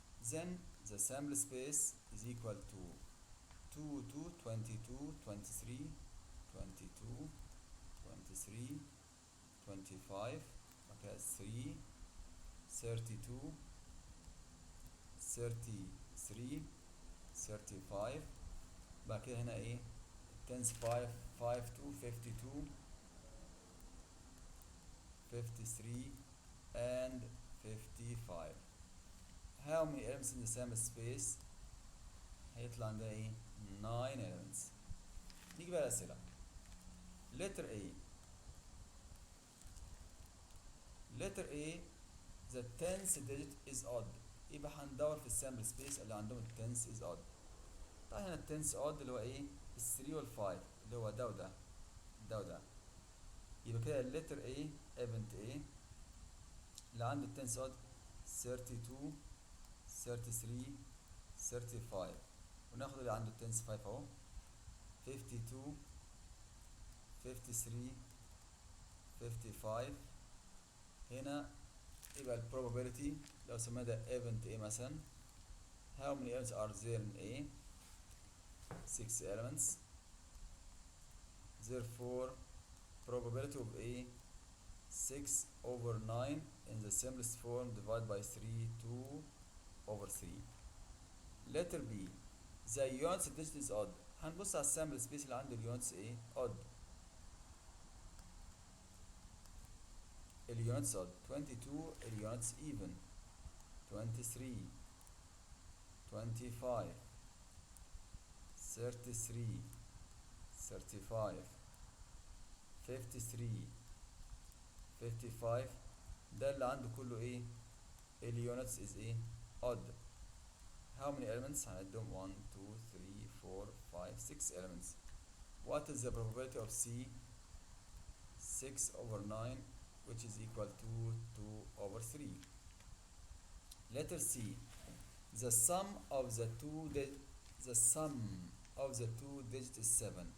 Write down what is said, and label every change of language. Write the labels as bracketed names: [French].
[English] then the sample space is equal to 2 2 22 23 22 23 25 okay 3 32 33 35. [Arabic] بعد كده هنا ايه tens 5 5 2 52 53 [English] and 55. how many elements in the sample space؟ [Arabic] هيطلع عندنا ايه [English] 9 elements. [Arabic] نيجي بقى الأسئلة. [English] letter A, letter A, the tenth digit is odd. [Arabic] يبقى هندور في السامبل سبيس اللي عندهم التنس [English] is odd. [Arabic] طيب هنا التنس odd اللي هو ايه ال 3 وال 5 اللي هو ده وده ده وده. يبقى كده الليتر A event A اللي عنده التنس odd 32 33 35. وناخد اللي عنده التنس 5 اهو 52 53 55. هنا يبقى ال [English] probability [Arabic] لو سمينا ده [English] event A مثلا how many elements are there in A 6 elements, therefore probability of A 6 over 9 in the simplest form divided by 3 2 over 3. letter B, the units digit is odd. [Arabic] هنبص على السامبل سبيس اللي عنده اليونتس ايه odd. اليونتس odd 22 اليونتس even 23 25 33 35 53 55. ده اللي عنده كله ايه اليونتس [English] is [Arabic] ايه odd. [English] how many elements؟ [Arabic] هنعدهم [English] 1 2 3 4 5 6 elements. what is the probability of C 6 over 9 which is equal to 2 over 3. letter C, the sum of the two digits is 7.